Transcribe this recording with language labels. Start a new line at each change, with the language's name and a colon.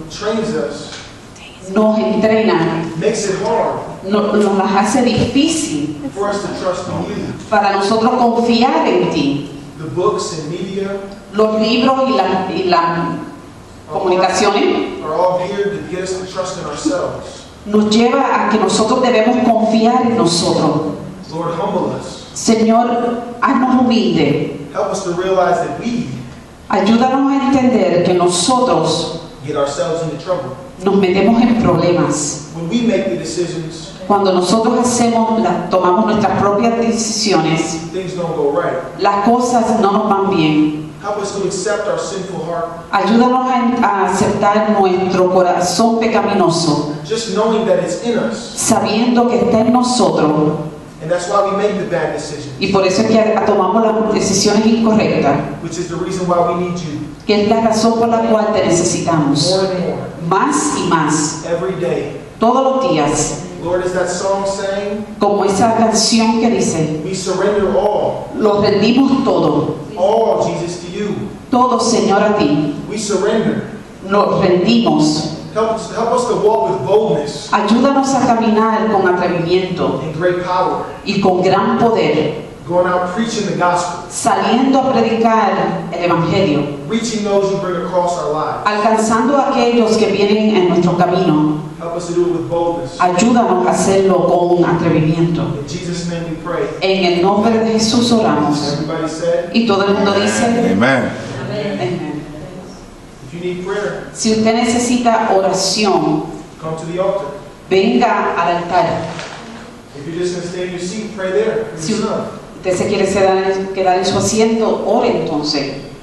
English: trains us,
Spanish: nos entrena,
English: makes it hard
Spanish: nos las hace difícil
English: for us to trust in you.
Spanish: para nosotros confiar en ti.
English: The books and media
Spanish: Los libros y las comunicaciones
English: are all geared to get us to trust in ourselves.
Spanish: nos lleva a que nosotros debemos confiar en nosotros.
English: Lord, humble us.
Spanish: Señor, haznos humildes.
English: Help us to realize that we
Spanish: Ayúdanos a entender que nosotros
English: get ourselves into trouble.
Spanish: nos metemos en problemas.
English: When we make the decisions,
Spanish: Cuando nosotros tomamos nuestras propias decisiones,
English: things don't go right.
Spanish: las cosas no nos van bien.
English: Help us to accept our sinful heart,
Spanish: Ayúdanos a aceptar nuestro corazón pecaminoso,
English: just knowing that it's in us.
Spanish: sabiendo que está en nosotros.
English: And that's why we make the bad decisions,
Spanish: Y por eso es que tomamos las decisiones incorrectas,
English: which is the reason why we need you
Spanish: que es la razón por la cual te necesitamos.
English: more and more,
Spanish: Más y más,
English: every day.
Spanish: todos los días.
English: Lord, is that song saying,
Spanish: Como esa canción que dice,
English: we surrender all,
Spanish: lo rendimos todo.
English: Jesus, to you.
Spanish: Todo, Señor, a ti.
English: We surrender.
Spanish: Lo rendimos.
English: Help us to walk with boldness
Spanish: Ayúdanos a caminar con atrevimiento
English: and great power,
Spanish: y con gran poder,
English: going out preaching the gospel,
Spanish: saliendo a predicar el Evangelio,
English: reaching those you bring across our lives.
Spanish: alcanzando a aquellos que vienen en nuestro camino.
English: Help us to do it with boldness.
Spanish: Ayúdanos a hacerlo con atrevimiento.
English: In Jesus' name we pray.
Spanish: En el nombre de Jesús oramos.
English: Everybody said,
Spanish: Y todo el mundo dice,
English: Amen.
Spanish: Amén. amén.
English: if you need prayer,
Spanish: Si usted necesita oración,
English: come to the altar.
Spanish: venga al altar.
English: If you're just going to stay in your seat, pray there for
Spanish: Si
English: your son.
Spanish: usted se quiere quedar en su asiento, ore entonces.